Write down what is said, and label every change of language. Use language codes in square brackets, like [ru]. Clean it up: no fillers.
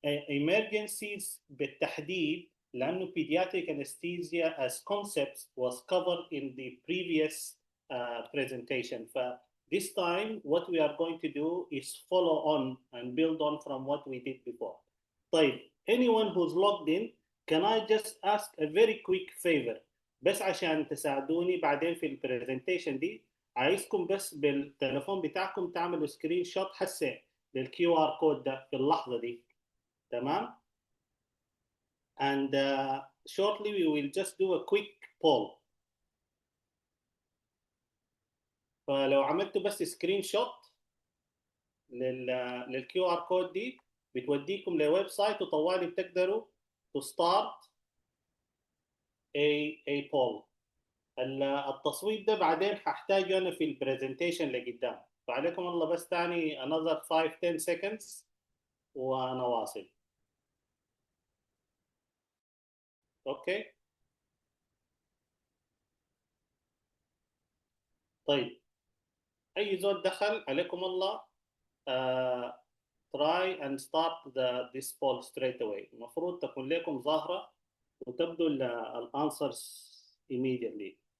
[en] Emergencies [ar] بالتحديد لأنه [en] pediatric anesthesia as concepts was covered in the previous presentation. This time, what we are going to do is follow on and build on from what we did before. طيب, anyone who's logged in, can I just ask a very quick favor? [ar] بس عشان تساعدوني بعدين في البرزنتيشن دي, عايزكم بس بالتليفون بتاعكم تعملوا سكرين شوت هسه للكيو ار كود ده في اللحظة دي. [en] تمام؟ And shortly we will just do a quick poll. [ar] فلو عملتوا بس سكرين شوت للكيو ار كود دي بتوديكم لويب سايت وطوالي بتقدروا [en] to start a poll. [ar] التصويت ده بعدين هحتاجه انا في البرزنتيشن لقدام, فعليكم الله بس تاني [en] another 5-10 seconds [ar] وانا واصل. اوكي طيب, اي زول دخل عليكم الله [en] try and start this poll straight away. [ar] المفروض تكون لكم ظاهرة وتبدو الانسرز immediately.